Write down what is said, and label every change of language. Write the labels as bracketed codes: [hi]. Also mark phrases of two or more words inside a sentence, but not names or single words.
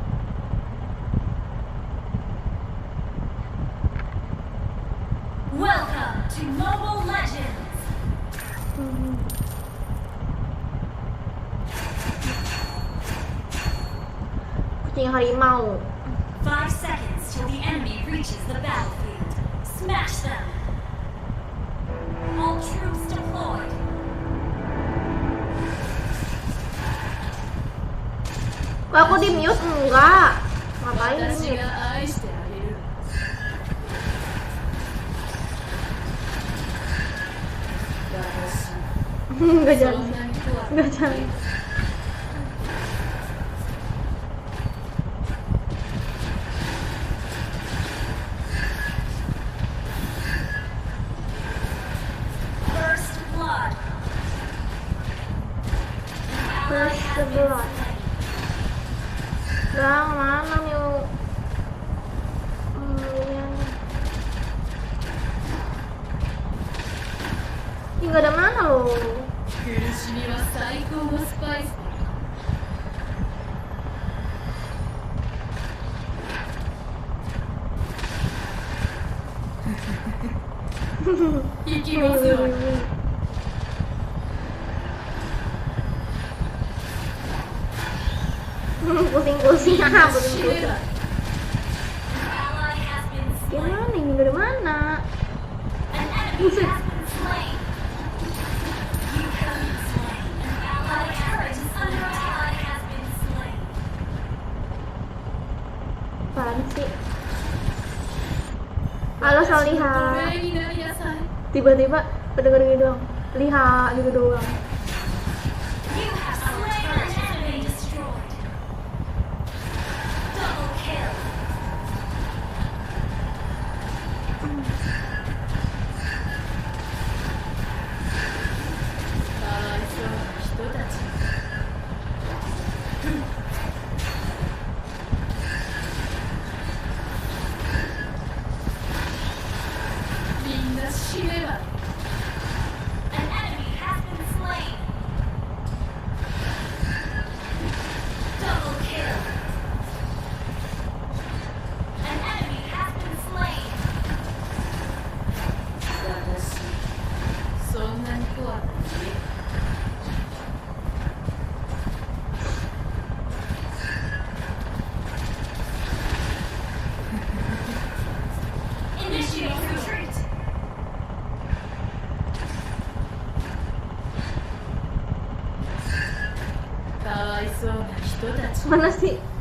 [en] Welcome to Mobile Legends. [id] Kucing harimau. [en] 5 seconds till the enemy reaches the battlefield. Smash them. All troops deployed. [id] Kok aku di mute? Enggak. Ngapain di mute? [ja] 愛してあげる。 [id] Enggak jangan. Enggak jangan. [en] First blood. First blood. [id] Bang, mana yuk? Ini nggak ada mana loh. [ja] 苦しみは最高のスパイスだ。行きますよ。 [id] Pusing-pusing, pusing-pusing. [en] Ally has been slain. [id] Gimana ini dari mana? [en] An enemy has been slain. You have been slain. An ally turret is under attack. Has been slain. [id] Apaan sih? Halo Soliha. [ja] 奴隷になりなさい。 [id] Tiba-tiba pendengar gitu doang. Lihat gitu doang. [en] You have slain an enemy. Destroyed. Double kill. [ja] かわいそうな人たち。みんな死ねば。 [en] An enemy has been slain. Double kill. An enemy has been slain. [ja] 私、そんなに怖くない。 [en] Initiate retreat. [id] Mana sih?